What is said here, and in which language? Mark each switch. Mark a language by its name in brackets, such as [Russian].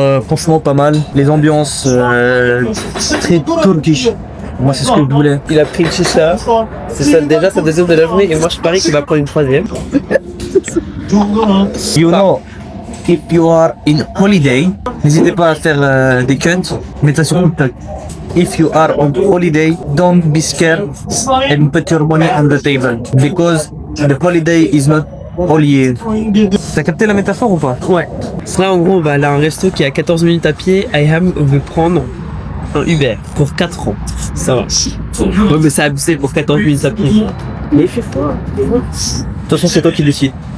[French] Franchement pas mal. Les ambiances très turkish. Moi c'est ce que je voulais. Il a pris une chicha. C'est ça, déjà sa deuxième de la journée et moi je parie qu'il va prendre une troisième. [English] You know, if you are in holiday, [French] n'hésitez pas à faire des cuts, mettez ça sur TikTok. [English] If you are on holiday, don't be scared and put your money on the table because the holiday is not all year. [French] T'as capté la métaphore ou pas? Ouais. Là en gros on va aller à un resto qui est à 14 minutes à pied. Iham veut prendre un Uber pour 4 ans. Ça va. Ouais mais c'est abusé pour 14 minutes à pied. Mais il fait froid. De toute façon c'est toi qui décides.